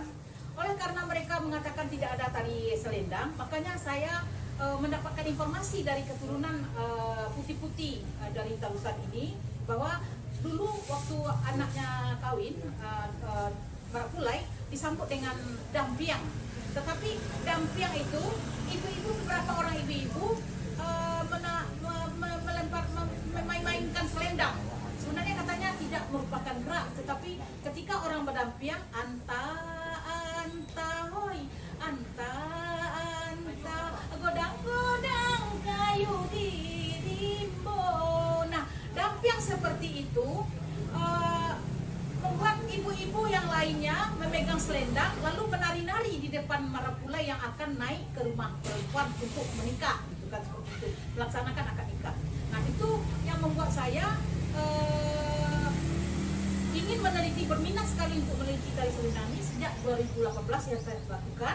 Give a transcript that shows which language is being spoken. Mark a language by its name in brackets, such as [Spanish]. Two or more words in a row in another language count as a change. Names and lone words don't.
[Indonesian] Oleh karena mereka mengatakan tidak ada tari selendang, makanya saya mendapatkan informasi dari keturunan putih-putih dari Tarusan ini, bahwa dulu waktu anaknya kawin, Marapulai disambut dengan dampiang. Tetapi dampiang itu, ibu-ibu, beberapa orang ibu-ibu memainkan selendang. Sebenarnya katanya tidak merupakan gerak, tetapi ketika orang berdampiang, [Minangkabau] anta hoi, anta godang-godang kayu dirimbo. [Indonesian] Nah, dampiang seperti itu membuat ibu-ibu yang lainnya memegang selendang lalu menari-nari di depan Marapulai yang akan naik ke rumah perempuan untuk menikah, gitu kan, seperti itu, melaksanakan akad nikah. Nah, itu yang membuat saya ingin meneliti, berminat sekali untuk meneliti tari selendang ini sejak 2018 yang saya lakukan.